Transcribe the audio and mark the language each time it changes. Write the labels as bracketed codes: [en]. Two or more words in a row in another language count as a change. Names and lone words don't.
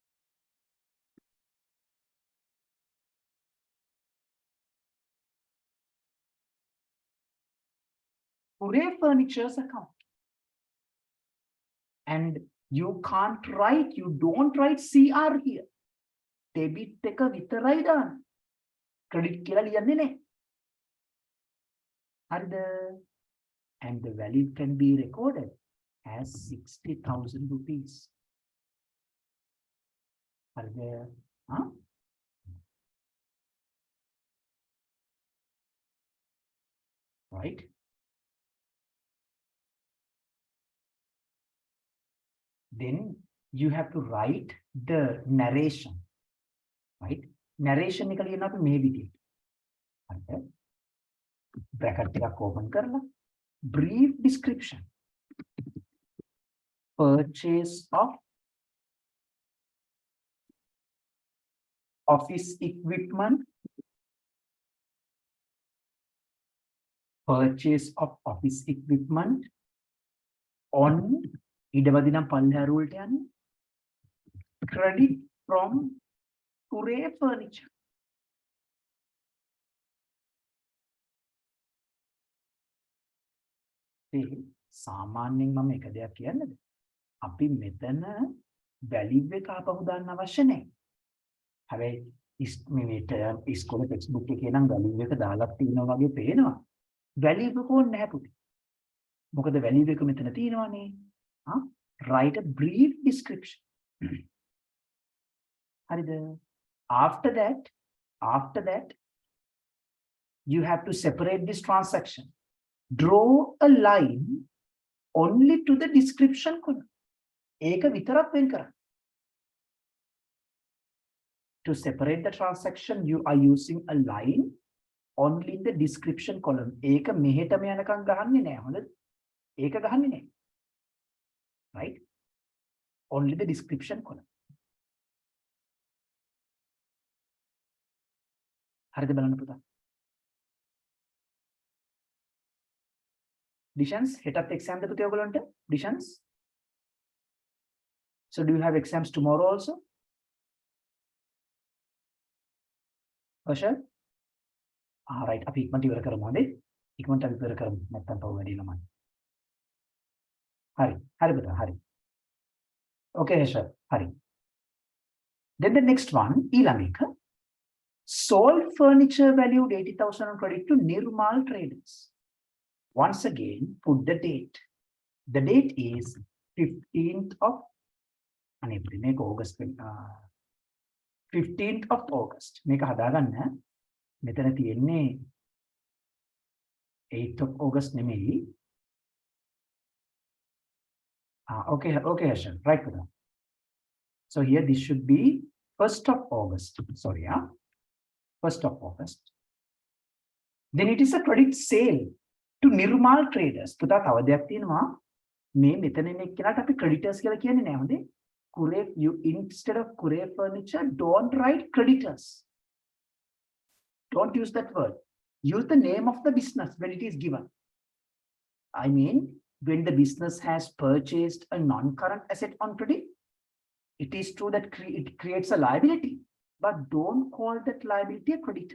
[en] Corey Furnitures account. And you can't write, you don't write CR here. [si] Debit එක විතරයි දාන්න. Credit කියලා ලියන්නේ නැහැ. හරිද? [en] And the value can be recorded as 60,000 rupees. [si] හරිද? Huh? [en] Right? Then you have to write the narration. [si] Right? Narration එක ලියන්න අපි මේ විදිහට. හරිද? Bracket එකක් open කරලා [en] brief description. Purchase of office equipment. Purchase of office equipment on [si] ඉඩවදිනම් පල්ලෙහා රූල්ට යන්නේ [en] credit from Kure furniture. [si] සාමාන්‍යයෙන් මම එක දෙයක් කියන්නද? අපි මෙතන වැලිව් එක ආපහු දාන්න අවශ්‍ය නැහැ. හැබැයි මේ ඉස්කෝලේ [en] text book [si] එකේ නම් වැලිව් එක දාලා තියෙනවා වගේ පේනවා. වැලිව් එක ඕනේ නැහැ පුතේ. මොකද වැලිව් එක මෙතන තියෙනවානේ. [en] Write a brief description. [si] හරිද? [en] After that, you have to separate this transaction. Draw a line only to the description column. [si] ඒක විතරක් වෙන් කරන්න. [en] To separate the transaction, you are using a line only in the description column. [si] ඒක මෙහෙටම යනකම් ගහන්නේ නැහැ. හොඳද? ඒක ගහන්නේ නැහැ. [en] Right? Only the description column. [si] හරිද බලන්න පුතා? Dishans, හෙටත් exam ද පුතේ ඔයගොල්ලන්ට? Dishans? [en] So do you have exams tomorrow also? Ashar? Right. [si] අපි ඉක්මනට ඉවර කරමු හොඳේ. ඉක්මනට අපි ඉවර කරමු. නැත්තම් පහු වැඩි ළමයි. හරි පුතා හරි. Okay Ashar. හරි. [en] Then the next one [si] ඊළඟ එක. [en] Sold furniture valued 80,000 on credit to Nirmal Traders. Once again, put the date. The date is 15th of August. 15th of August. [si] මේක හදාගන්න. මෙතන තියෙන්නේ [en] 8th of August [si] නෙමෙයි. [en] Okay, Hashan. Right for that. So here this should be 1st of August. Sorry, 1st of August. Then it is a credit sale to Nirmal Traders. [si] පුතා තව දෙයක් තියෙනවා. මේ මෙතන ඉන්න එක්කනට අපි creditors කියලා කියන්නේ නෑ හොඳේ. [en] You instead of Kure furniture, don't write creditors. Don't use that word. Use the name of the business when it is given. I mean, when the business has purchased a non-current asset on credit, it is true that it creates a liability, but don't call that liability a creditor.